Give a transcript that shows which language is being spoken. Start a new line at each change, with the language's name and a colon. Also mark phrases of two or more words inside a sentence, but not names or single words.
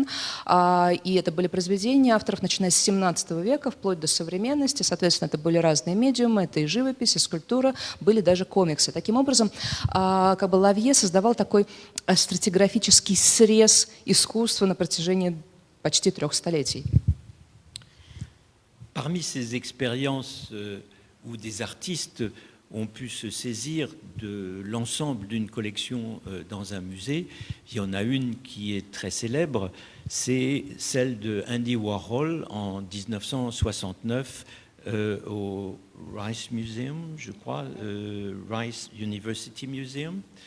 Russian: И это были произведения авторов, начиная с 17 века, вплоть до современности. Соответственно, это были разные медиумы, это и живопись, и скульптура, были даже комиксы. Таким образом, как бы Лавье создавал такой стратиграфический срез искусства на протяжении почти 3 столетий.
French: Parmi ces expériences où des artistes ont pu se saisir de l'ensemble d'une collection dans un musée, il y en a une qui est très célèbre, c'est celle de Andy Warhol en 1969 au Rice Museum, je crois, Rice University Museum,